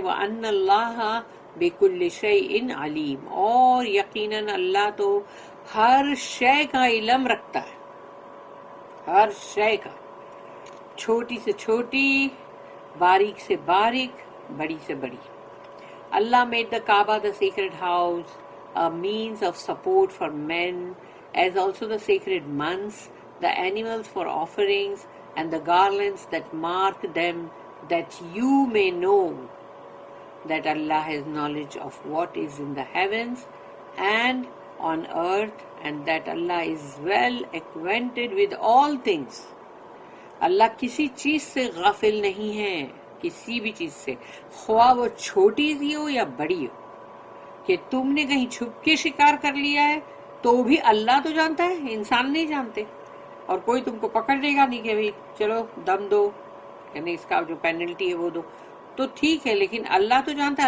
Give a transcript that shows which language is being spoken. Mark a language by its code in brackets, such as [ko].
[ar] وان اللہ بکل شیء علیم، [ur] اور یقیناً اللہ تو ہر شے کا علم رکھتا ہے، ہر شے کا، چھوٹی سے چھوٹی، باریک سے باریک، بڑی سے بڑی. [en] Allah made the Kaaba, the sacred house, a means of support for men, as also the sacred months, the animals for offerings, and the garlands that mark them, that you may know that Allah has knowledge of what is in the heavens and on earth, and that Allah is well acquainted with all things. [ur] اللہ کسی چیز سے غافل نہیں ہے، کسی بھی چیز سے، خواہ وہ چھوٹی سی ہو یا بڑی ہو. کہ تم نے کہیں چھپ کے شکار کر لیا ہے تو بھی اللہ تو جانتا ہے، انسان نہیں جانتے. اور کوئی تم کو پکڑ لے گا نہیں کہ بھئی چلو دم دو، یعنی اس کا جو پینلٹی ہے وہ دو، تو ٹھیک ہے، لیکن اللہ تو جانتا ہے.